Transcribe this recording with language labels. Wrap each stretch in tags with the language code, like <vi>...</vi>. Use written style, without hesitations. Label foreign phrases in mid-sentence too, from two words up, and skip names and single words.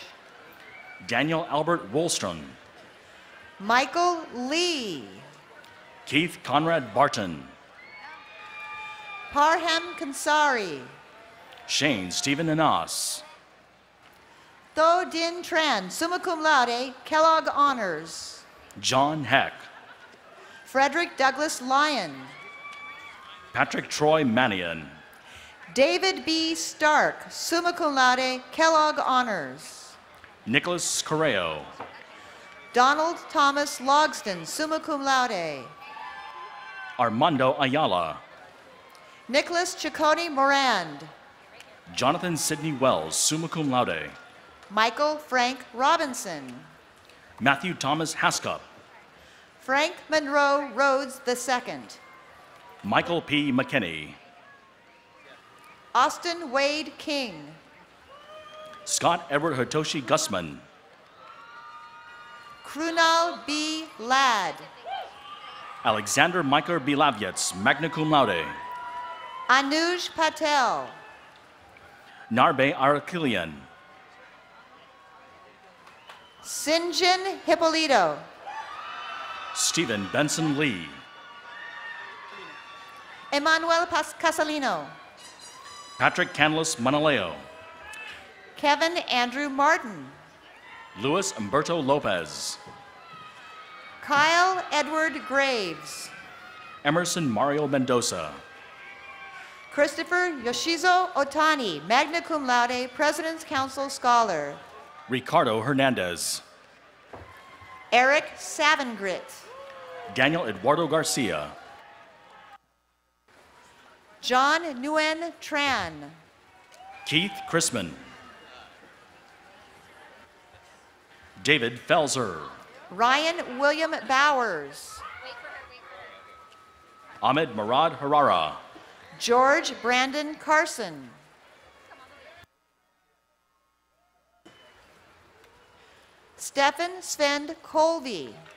<en>Daniel Albert Wohlstrom. Michael Lee. Keith Conrad Barton. Parham Kansari. Shane Stephen Anas. Tho Din Tran,</en> <la>summa cum laude, Kellogg Honors.</la> <en>John Heck. Frederick Douglass Lyon. Patrick Troy Manion. David B.</en> <la>Stark, summa cum laude, Kellogg Honors.</la> <en>Nicholas Correo. Donald Thomas Logston,</en> <la>summa cum laude.</la> <en>Armando Ayala. Nicholas Ciccone Morand. Jonathan Sidney Wells,</en> <la>summa cum laude.</la> <en>Michael Frank Robinson. Matthew Thomas Haskup. Frank Monroe Rhodes II. Michael P. McKinney. Austin Wade King. Scott Edward Hitoshi Gussman. Krunal B. Ladd. Alexander Michael Bilavyets,</en> <la>magna cum laude.</la> <en>Anuj Patel. Narbe Arakilian. Sinjin Hippolito. Stephen Benson Lee. Emmanuel Casalino. Patrick Canlis Manaleo. Kevin Andrew Martin. Luis Humberto Lopez. Kyle Edward Graves. Emerson Mario Mendoza. Christopher Yoshizo Otani,</en> <la>magna cum laude,</la> <en>President's Council Scholar. Ricardo Hernandez. Eric Savengrit. Daniel Eduardo Garcia. John Nguyen Tran. Keith Chrisman. David Felser. Ryan William Bowers. Ahmed Murad Harara. George Brandon Carson. Stephen Sven Colby.</en>